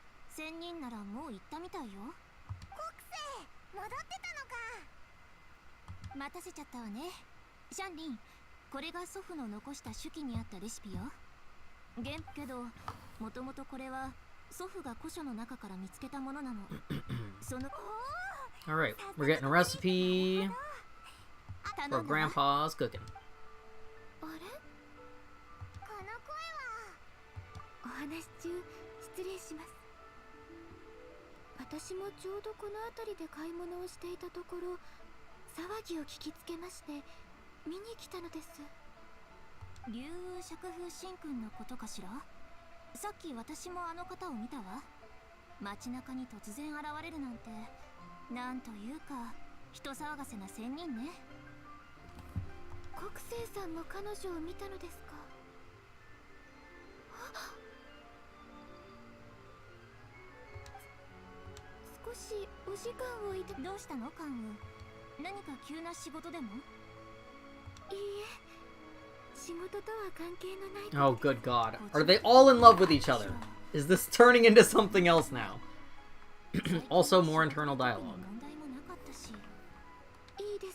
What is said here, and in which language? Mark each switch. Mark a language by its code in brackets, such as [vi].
[ja] 仙人ならもう行ったみたいよ。国政、戻ってたのか。待たせちゃったわね。シャンリン、これが祖父の残した手記にあったレシピよ。けど、もともとこれは祖父が古書の中から見つけたものなの。その [en] Alright, we're getting a recipe for Grandpa's cooking. [ja] あれ？この声は。お話中失礼します。私もちょうどこの辺りで買い物をしていたところ、騒ぎを聞きつけまして見に来たのです。龍雲釈風神君のことかしら？さっき私もあの方を見たわ。街中に突然現れるなんて、なんというか人騒がせな仙人ね。国政さんも彼女を見たのですか？少しお時間をいた。どうしたの関羽？何か急な仕事でも？いいえ、仕事とは関係のない。 [en] Oh, good God. Are they all in love with each other? Is this turning into something else now? Also, more internal dialogue. [ja] 問題もなかったし。いい